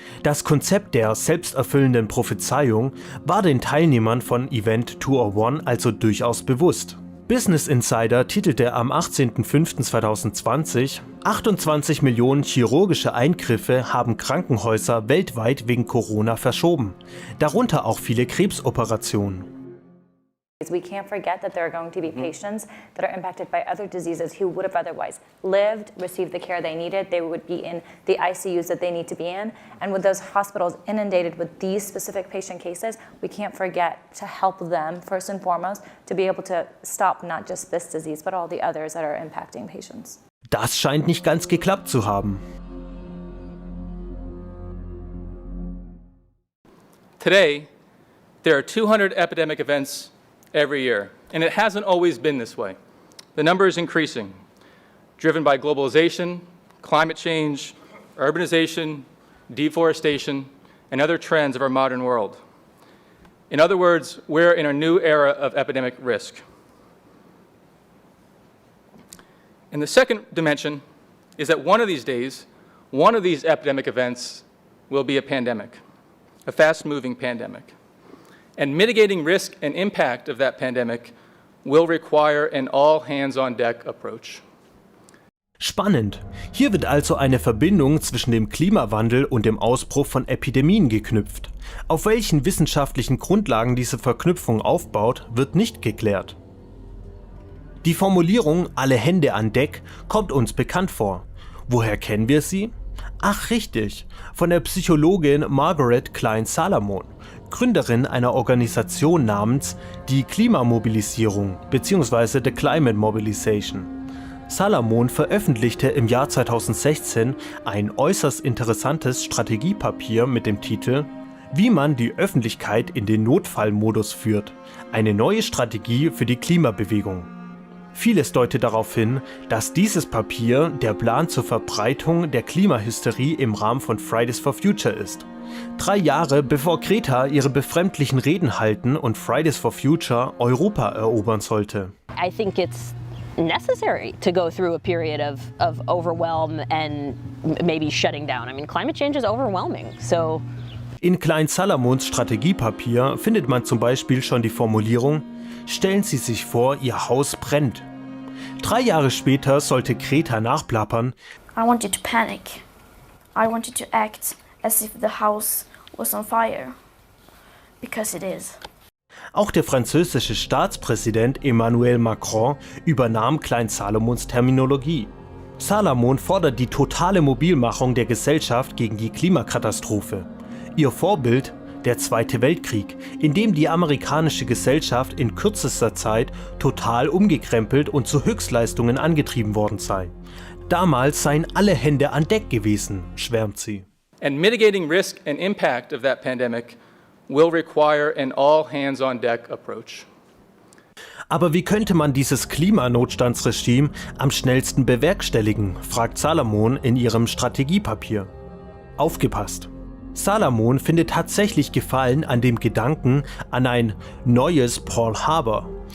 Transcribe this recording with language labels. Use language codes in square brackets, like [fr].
[de] Das Konzept der selbsterfüllenden Prophezeiung war den Teilnehmern von Event 201 also durchaus bewusst. Business Insider titelte am 18.05.2020, 28 Millionen chirurgische Eingriffe haben Krankenhäuser weltweit wegen Corona verschoben, darunter auch viele Krebsoperationen. [en] We can't forget that there are going to be patients that are impacted by other diseases who would have otherwise lived, received the care they needed. They would be in the ICUs that they need to be in. And with those hospitals inundated with these specific patient cases, we can't forget to help them first and foremost to be able to stop not just this disease, but all the others that are impacting patients. [de] Das scheint nicht ganz geklappt zu haben. [en] Today, there are 200 epidemic events every year, and it hasn't always been this way. The number is increasing, driven by globalization, climate change, urbanization, deforestation, and other trends of our modern world. In other words, we're in a new era of epidemic risk. And the second dimension is that one of these days, one of these epidemic events will be a pandemic, a fast-moving pandemic. And mitigating risk and impact of that pandemic will require an all-hands-on-deck approach. [de] Spannend. Hier wird also eine Verbindung zwischen dem Klimawandel und dem Ausbruch von Epidemien geknüpft. Auf welchen wissenschaftlichen Grundlagen diese Verknüpfung aufbaut, wird nicht geklärt. Die Formulierung "alle Hände an Deck" kommt uns bekannt vor. Woher kennen wir sie? Ach richtig, von der Psychologin Margaret Klein-Salamon, Gründerin einer Organisation namens die Klimamobilisierung bzw. The Climate Mobilization. Salamon veröffentlichte im Jahr 2016 ein äußerst interessantes Strategiepapier mit dem Titel "Wie man die Öffentlichkeit in den Notfallmodus führt. Eine neue Strategie für die Klimabewegung". Vieles deutet darauf hin, dass dieses Papier der Plan zur Verbreitung der Klimahysterie im Rahmen von Fridays for Future ist. 3 Jahre bevor Greta ihre befremdlichen Reden halten und Fridays for Future Europa erobern sollte. [en] I think it's necessary to go through a period of overwhelm and maybe shutting down. I mean, climate change is overwhelming, so. [de] In Klein-Salamons Strategiepapier findet man zum Beispiel schon die Formulierung: Stellen Sie sich vor, Ihr Haus brennt. 3 Jahre später sollte Greta nachplappern: [en] I want you to panic. I want you to act as if the house was on fire. Because it is. [de] Auch der französische Staatspräsident Emmanuel Macron übernahm Klein-Salomons Terminologie. Salamon fordert die totale Mobilmachung der Gesellschaft gegen die Klimakatastrophe. Ihr Vorbild: der Zweite Weltkrieg, in dem die amerikanische Gesellschaft in kürzester Zeit total umgekrempelt und zu Höchstleistungen angetrieben worden sei. Damals seien alle Hände an Deck gewesen, schwärmt sie. [en] And mitigating risk and impact of that pandemic will require an all-hands-on-deck approach. [de] Aber wie könnte man dieses Klimanotstandsregime am schnellsten bewerkstelligen, fragt Salamon in ihrem Strategiepapier. Aufgepasst! Salamon findet tatsächlich Gefallen an dem Gedanken an ein neues Pearl Harbor.